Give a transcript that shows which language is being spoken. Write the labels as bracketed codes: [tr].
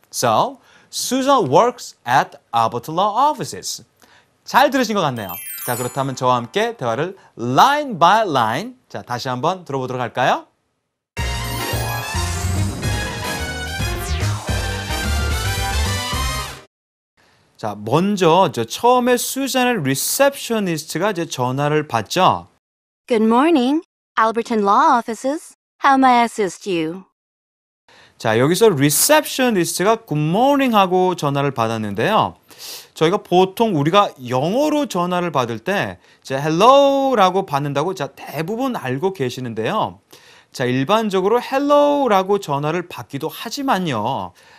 [en] So, Susan works at Alberton Law Offices. [ko] 잘 들으신 것 같네요. 그렇다면 저와 함께 대화를 [en] line by line, [ko] 다시 한번 들어보도록 할까요? 먼저 처음에 수잔의 리셉셔니스트가 전화를 받죠. Good morning, Alberton Law Offices. How may I assist you? 여기서 리셉셔니스트가 굿모닝 하고 전화를 받았는데요. 저희가 보통 우리가 영어로 전화를 받을 때 hello라고 받는다고 대부분 알고 계시는데요. 일반적으로 hello라고 전화를 받기도 하지만요.